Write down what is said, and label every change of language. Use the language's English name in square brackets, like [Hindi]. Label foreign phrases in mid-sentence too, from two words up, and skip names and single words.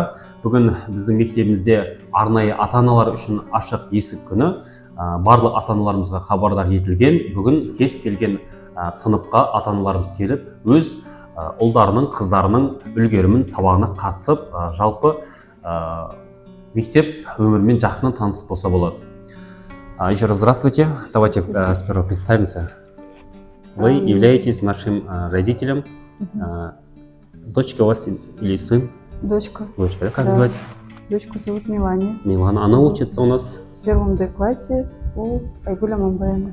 [Kazakh] Бүгін біздің мектебімізде арнайы ата-аналар үшін ашық есік күні. Барлық ата-аналарымызға хабардар етілген. Бүгін кез келген сыныпқа ата-аналарымыз келіп, өз ұлдарының, қыздарының үлгерімін сабағына қатысып, жалпы мектеп өмірімен жақыннан таныс болса болады. [Russian] Еще раз здравствуйте. Давайте сперва представимся. Вы являетесь нашим родителем. Дочка у вас или сын? Дочка. Дочка, да? Как звать? Дочку зовут Милане. Милана. Она учится у нас в первом Д-классе у Айгуля Мамбаевны.